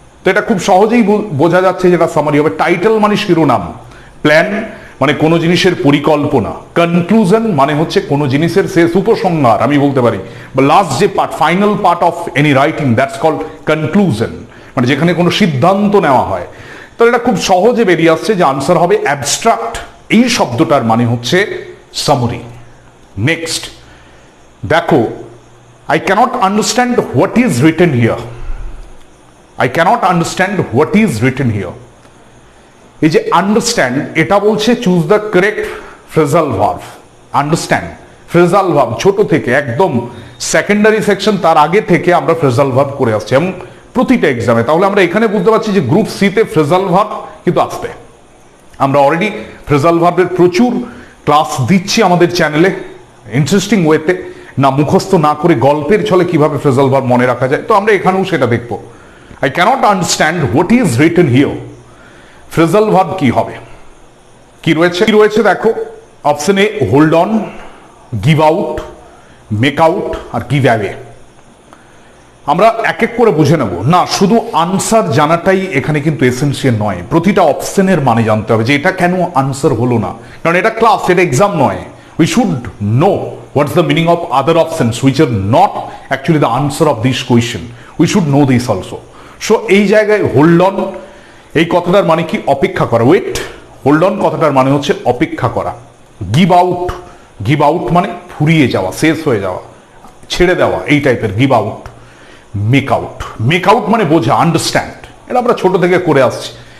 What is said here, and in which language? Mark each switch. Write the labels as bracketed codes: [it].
[bn] তো এটা খুব সহজেই বোঝা যাচ্ছে যেটা সামারি হবে। টাইটেল মানে শিরোনাম, প্ল্যান মানে কোনো জিনিসের পরিকল্পনা, কনক্লুশন মানে হচ্ছে কোনো জিনিসের শেষ উপসংহার আমি বলতে পারি, বা লাস্ট যে part, [en] final part of any writing, that's called conclusion, [bn] মানে যেখানে কোনো সিদ্ধান্ত নেওয়া হয়। তো এটা খুব সহজে বেরিয়ে আসছে যে আনসার হবে অ্যাবস্ট্রাক্ট। এই শব্দটার মানে হচ্ছে সামারি। নেক্সট দেখো, [en] I cannot understand what is written here. I cannot understand what is written here. [bn] এই যে আন্ডারস্ট্যান্ড, এটা বলছে [en] Choose the correct phrasal verb. [bn] Understand phrasal verb, ছোট থেকে একদম সেকেন্ডারি সেকশন, তার আগে থেকে আমরা ফ্রেজাল ভার্ব করে আসছি এবং প্রতিটা এক্সামে। তাহলে আমরা এখানে বুঝতে পারছি যে গ্রুপ সিতে ফ্রেজাল ভার্ব কিন্তু আসবে। আমরা অলরেডি ফ্রেজাল ভার্বের প্রচুর ক্লাস দিচ্ছি আমাদের চ্যানেলে, ইন্টারেস্টিং ওয়েতে, না মুখস্থ না করে গল্পের ছলে কিভাবে ফ্রেজাল ভার্ব মনে রাখা যায়। তো আমরা এখানেও সেটা দেখবো। [en] I cannot understand what is written here. [bn] Phrasal verb কি হবে, কি রয়েছে দেখো, option A hold on, give out, make out আর give away. আমরা এক এক করে বুঝে নেব। না, শুধু আনসার জানাটাই এখানে কিন্তু এসেনশিয়াল নয়, প্রতিটা অপশনের মানে জানতে হবে যে এটা কেন আনসার হলো না, কারণ এটা ক্লাস, এটা এক্সাম নয়। [en] We should know what's the meaning of other options which are not actually the answer of this question. We should know this also. [bn] So এই জায়গায় হোল্ড অন এই কথাটার মানে কি, অপেক্ষা করা, ওয়েট। হোল্ড অন কথাটার মানে হচ্ছে অপেক্ষা করা। গিভ আউট, গিভ আউট মানে ফুরিয়ে যাওয়া, শেষ হয়ে যাওয়া, ছেড়ে দেওয়া, এই টাইপের give out. Make out, make out মানে বোঝা, আন্ডারস্ট্যান্ড, এটা আমরা ছোট থেকে করে আসছি।